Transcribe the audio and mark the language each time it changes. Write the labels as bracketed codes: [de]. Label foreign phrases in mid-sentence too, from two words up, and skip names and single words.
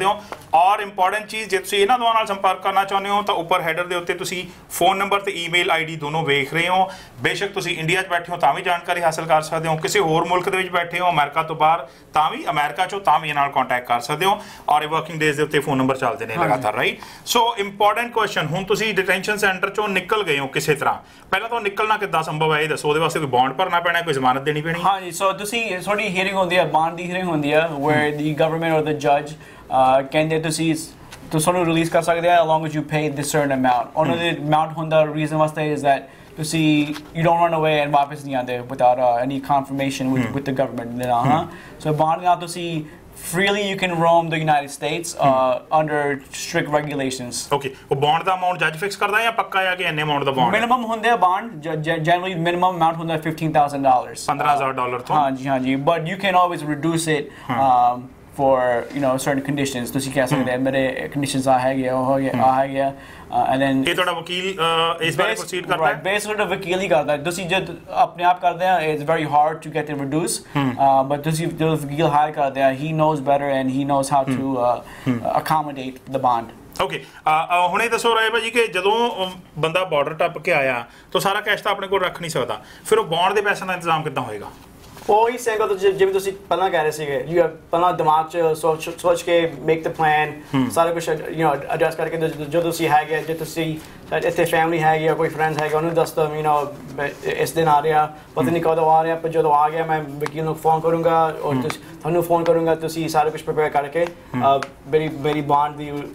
[pa] ਹੋ ਔਰ ਇੰਪੋਰਟੈਂਟ ਚੀਜ਼ ਜੇ ਤੁਸੀਂ ਇਹਨਾਂ ਦੋਵਾਂ ਨਾਲ ਸੰਪਰਕ ਕਰਨਾ ਚਾਹੁੰਦੇ ਹੋ ਤਾਂ ਉੱਪਰ ਹੈਡਰ ਦੇ ਉੱਤੇ ਤੁਸੀਂ [en] phone number [pa] ਤੇ [en] email ID [pa] ਦੋਨੋਂ ਵੇਖ ਰਹੇ ਹੋ ਬੇਸ਼ੱਕ ਤੁਸੀਂ ਇੰਡੀਆ 'ਚ ਬੈਠੇ ਹੋ ਤਾਂ ਵੀ ਜਾਣਕਾਰੀ ਹਾਸਲ ਕਰ ਸਕਦੇ ਹੋ ਕਿਸੇ ਹੋਰ ਮੁਲਕ ਦੇ ਵਿੱਚ ਬੈਠੇ ਹੋ ਅਮਰੀਕਾ ਤੋਂ ਬਾਹਰ ਤਾਂ ਵੀ ਅਮਰੀਕਾ 'ਚੋਂ ਤਾਂ ਵੀ ਨਾਲ ਕੰਟੈਕਟ ਕਰ ਸਕਦੇ ਹੋ ਔਰ ਇਹ [en] working days [pa] ਦੇ ਉੱਤੇ [en] phone number [pa] ਚੱਲਦੇ ਨੇ ਲਗਾਤਾਰ [en] right so important question [pa] ਹੁਣ ਤੁਸੀਂ [en] detention center [pa] 'ਚੋਂ ਨਿਕਲ ਗਏ ਹੋ ਕਿਸੇ ਤਰ੍ਹਾਂ ਪਹਿਲਾਂ ਤਾਂ ਨਿਕਲਣਾ ਕਿੱਦਾਂ ਸੰਭਵ ਹੈ ਇਹ ਦੱਸੋ ਉਹਦੇ ਵਾਸਤੇ ਕੋਈ ਬੌਂਡ ਭਰਨਾ ਪੈਣਾ ਕੋਈ ਜ਼ਮਾਨਤ ਦੇਣੀ ਪੈਣੀ ਹਾਂਜੀ ਸੋ ਤੁਸੀਂ ਤੁਹਾਡੀ ਹੀਅਰਿੰਗ ਹੁੰਦੀ ਹੈ [en] ਬੌਂਡ ਦੀ ਹੀਅਰਿੰਗ ਹੁੰਦੀ ਹੈ where the government or the judge [pa] ਕਹਿੰਦੇ ਤੁਸੀਂ ਤੁਹਾਨੂੰ ਰਿਲੀਜ਼ ਕਰ ਸਕਦੇ ਆ [en] along as you pay this certain amount [pa] ਉਹਨਾਂ ਦੇ amount ਹੁੰਦਾ [en] reason ਵਾਸਤੇ is that ਤੁਸੀਂ you don't run away and [pa] ਵਾਪਸ ਨਹੀਂ ਆਉਂਦੇ [en] without any confirmation with the government so bond [pa] ਨਾਲ ਤੁਸੀਂ [en] freely you can roam the United States under strict regulations [pa] okay ਉਹ ਬੌਂਡ ਦਾ ਅਮਾਉਂਟ ਜੱਜ ਫਿਕਸ ਕਰਦਾ ਜਾਂ ਪੱਕਾ ਹੈ ਕਿ ਇੰਨੇ ਅਮਾਉਂਟ ਦਾ ਬੌਂਡ [en] minimum [pa] ਹੁੰਦੇ ਆ [en] bond generally minimum amount ਹੁੰਦਾ $15,000 [pa] $15,000 ਤੋਂ [en] ਹਾਂਜੀ but you can always reduce it for certain conditions. [pa] ਤੁਸੀਂ ਕਹਿ ਸਕਦੇ ਹੋ ਮੇਰੇ conditions ਆ ਹੈਗੇ ਉਹ ਹੈਗੇ [en] and then [pa] ਇਹ ਤੁਹਾਡਾ ਵਕੀਲ ਇਸ ਬਾਰੇ ਪ੍ਰੋਸੀਡ ਕਰਦਾ ਹੈ [en] based on [pa] ਵਕੀਲ ਹੀ ਕਰਦਾ ਤੁਸੀਂ ਜਦ ਆਪਣੇ ਆਪ ਕਰਦੇ ਆ [en] it's very hard to get it reduced but [pa] ਤੁਸੀਂ ਜਦੋਂ ਵਕੀਲ ਹਾਇਰ ਕਰਦੇ ਆ [en] he knows better and he knows how to accommodate the bond. [pa] ਓਕੇ ਹੁਣੇ ਦੱਸੋ ਰਾਏ ਭਾਜੀ ਕਿ ਜਦੋਂ ਬੰਦਾ ਬਾਰਡਰ ਟੱਪ ਕੇ ਆਇਆ ਤਾਂ ਸਾਰਾ ਕੈਸ਼ ਤਾਂ ਆਪਣੇ ਕੋਲ ਰੱਖ ਨਹੀਂ ਸਕਦਾ ਫਿਰ ਉਹ ਬੌਂਡ ਦੇ ਪੈਸਿਆਂ ਦਾ ਇੰਤਜ਼ਾਮ ਕਿੱਦਾਂ ਹੋਏਗਾ ਉਹੀ ਸੇਂਗਾ ਜਿਵੇਂ ਤੁਸੀਂ ਪਹਿਲਾਂ ਕਹਿ ਰਹੇ ਸੀਗੇ ਪਹਿਲਾਂ ਦਿਮਾਗ 'ਚ ਸੋਚ ਕੇ [en] make the plan [pa] ਸਾਰਾ ਕੁਝ ਐਡਜਸਟ ਕਰਕੇ ਜਦੋਂ ਤੁਸੀਂ ਹੈਗੇ ਜੇ ਤੁਸੀਂ ਇੱਥੇ ਫੈਮਿਲੀ ਹੈਗੀ ਜਾਂ ਕੋਈ ਫਰੈਂਡਸ ਹੈਗਾ ਉਹਨੂੰ ਦੱਸ ਦੋ ਇਸ ਦਿਨ ਆ ਰਿਹਾ ਪਤਾ ਨਹੀਂ ਕਦੋਂ ਆ ਰਿਹਾ ਪਰ ਜਦੋਂ ਆ ਗਿਆ ਮੈਂ ਵਕੀਲ ਨੂੰ ਫੋਨ ਕਰੂੰਗਾ ਔਰ ਤੁਹਾਨੂੰ ਫੋਨ ਕਰੂੰਗਾ ਤੁਸੀਂ ਸਾਰਾ ਕੁਝ ਪ੍ਰਿਪੇਅਰ ਕਰਕੇ ਮੇਰੀ ਬੌਂਡ ਦੀ